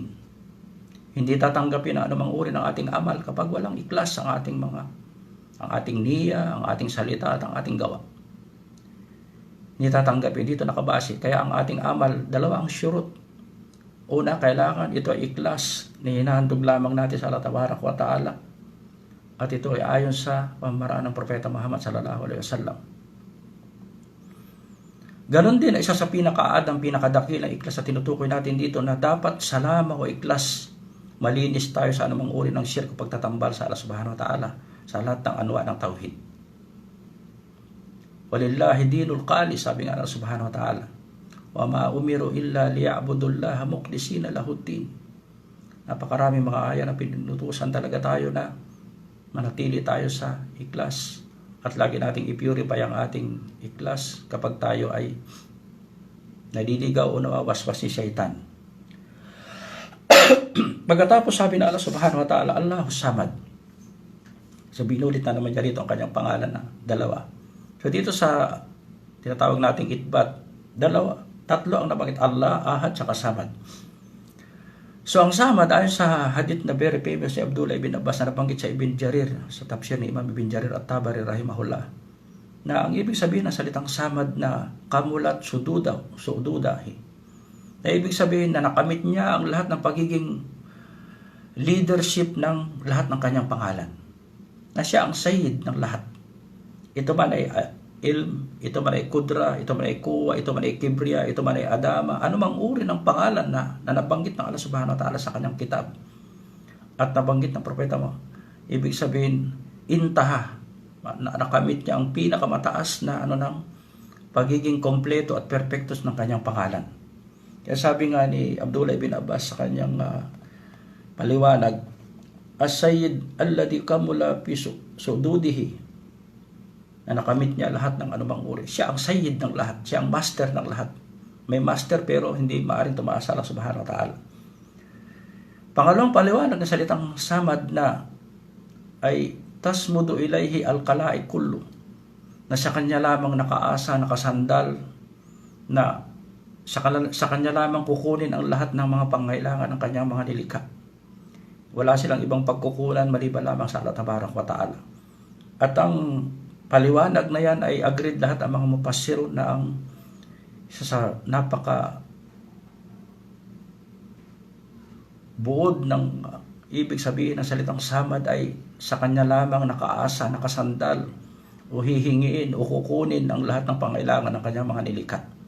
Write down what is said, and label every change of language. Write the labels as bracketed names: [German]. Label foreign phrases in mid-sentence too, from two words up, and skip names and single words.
[Filipino] Hindi tatanggapin na anumang uri ng ating amal kapag walang ikhlas ang ating niya, ang ating salita at ang ating gawa. Hindi tatanggapin, dito nakabase. Kaya ang ating amal, dalawa ang syurut. Una, kailangan ito ay ikhlas na hinahandog lamang natin sa Allah [Arabic] تبارك وتعالى. [Filipino] At ito ay ayon sa pamaraan ng Propeta Muhammad [Arabic] صلى الله عليه وسلم. [Filipino] Ganon din, isa sa pinakaadang, pinakadakilang ikhlas na tinutukoy natin dito na dapat salama o ikhlas, malinis tayo sa anumang uri ng shirk o pagtatambal sa Allah [Arabic] سبحانه وتعالى [Filipino] sa lahat ng anwa ng tauhid. [Arabic] ولله الدين الخالص, [Filipino] sabi nga [Arabic] الله سبحانه وتعالى وما أمروا إلا ليعبدوا الله مخلصين له الدين. [Filipino] Napakaraming mga aya na pinutusan talaga tayo na manatili tayo sa ikhlas at lagi nating i-purify ang ating ikhlas kapag tayo ay naliligaw o nawawaswas ni syaitan. Pagkatapos sabi na Allah [Arabic] سبحانه وتعالى الله الصمد. [Filipino] So binulit na naman niya rito ang kanyang pangalan na dalawa. So dito sa tinatawag nating itbat, tatlo ang nabanggit, Allah, Ahad, saka Samad. So ang Samad, ayon sa hadith na [English] very famous [Filipino] ni Abdullah ibn Abbas na nabanggit sa Ibn Jarir, sa tafsir ni Imam Ibn Jarir at Tabari rahimahullah, na ang ibig sabihin ng salitang Samad na [Arabic] كمل سؤدده. [Filipino] Na ibig sabihin na nakamit niya ang lahat ng pagiging leadership ng lahat ng kanyang pangalan. Na siya ang Sayyid ng lahat. Ito man ay ilm, ito man ay kudra, ito man ay kuwa, ito man ay kibriya, ito man ay adama, anumang uri ng pangalan na nabanggit ng Allah [Arabic] سبحانه وتعالى [Filipino] sa kanyang kitab at nabanggit ng propeta mo, ibig sabihin intaha, nakamit niya ang pinakamataas na ng pagiging kompleto at perfectus ng kanyang pangalan. Kaya sabi nga ni Abdullah ibn Abbas sa kanyang paliwanag, [Arabic] السيد الذي كمل في سؤدده, [Filipino] na nakamit niya lahat ng anumang uri. Siya ang sayyid ng lahat. Siya ang master ng lahat. may master pero hindi maaring tumaas sa Allah [Arabic] سبحانه وتعالى. [Filipino] Pangalawang paliwanag ng salitang samad na ay [Arabic] تصمد إليه الخلائق كل, [Filipino] na sa kanya lamang nakaasa, nakasandal, na sa kanya lamang kukunin ang lahat ng mga pangailangan ng kanyang mga nilikha. Wala silang ibang pagkukunan maliban lamang sa Allah [Arabic] تبارك وتعالى. [Filipino] At ang paliwanag na yan ay agreed lahat ang mga mufassirun na ang isa sa napaka buod ng ibig sabihin ng salitang samad ay sa kanya lamang nakaasa, nakasandal, o hihingiin o kukunin ang lahat ng pangailangan ng kanyang mga nilikha.